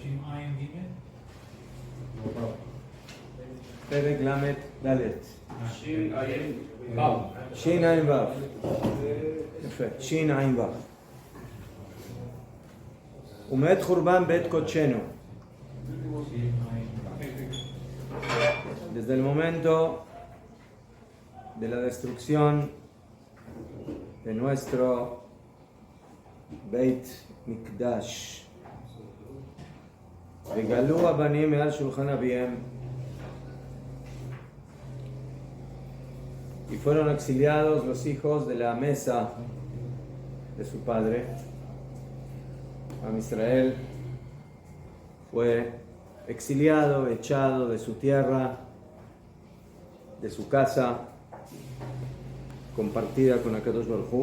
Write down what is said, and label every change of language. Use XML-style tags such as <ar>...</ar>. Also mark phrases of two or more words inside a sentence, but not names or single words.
<he>פרק למד אלף. שין עין וו שין עין וו. ומעת חורבן בית קדשנו.</he> <es>Desde el momento de la destrucción de nuestro</es> <he>בית מקדש. וגלו הבנים מעל שולחן אביהם.</he> <es>Y fueron exiliados los hijos de la mesa de su padre. Am Israel fue exiliado, echado de su tierra, de su casa, compartida con</es> <he>הקדוש ברוך הוא.</he>